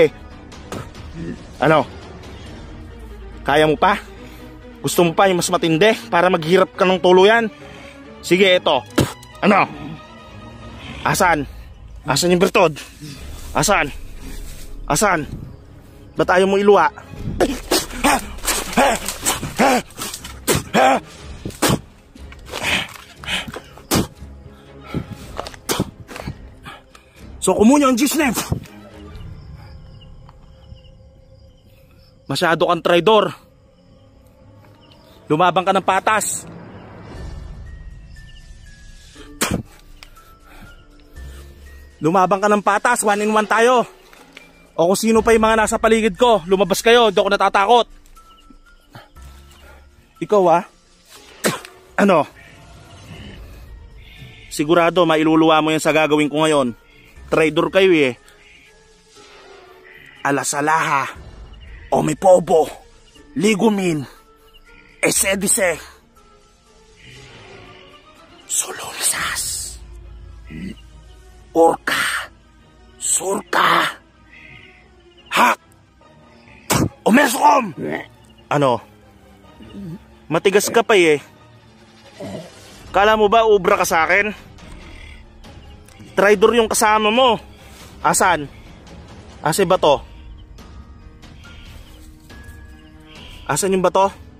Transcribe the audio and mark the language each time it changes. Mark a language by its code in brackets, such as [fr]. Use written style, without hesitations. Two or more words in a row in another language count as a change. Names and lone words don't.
[tl] Ano? Kaya mo pa? Gusto mo pa yung mas matindi para maghirap ka ng tuluyan? Sige, eto. Ano? Asan? Asan yung bertud? Asan? Asan? Ba't ayaw mo iluwa? [en] So communion in Jesus' name. [tl] Masyado kang traidor. Lumabang ka ng patas. Lumabang ka ng patas. 1-in-1 tayo. O kung sino pa yung mga nasa paligid ko, lumabas kayo, di ako natatakot. Ikaw ha? Ano? Sigurado mailuluwa mo yan sa gagawin ko ngayon. Traidor kayo eh. Alasalaha, omipobo, ligumin, esedise, sululsas, orka, surka, hak, umesom. Ano? Matigas ka pa eh. Kala mo ba ubra ka sa akin? Traidor yung kasama mo. Asan? Asan ba to? Asan yung bato?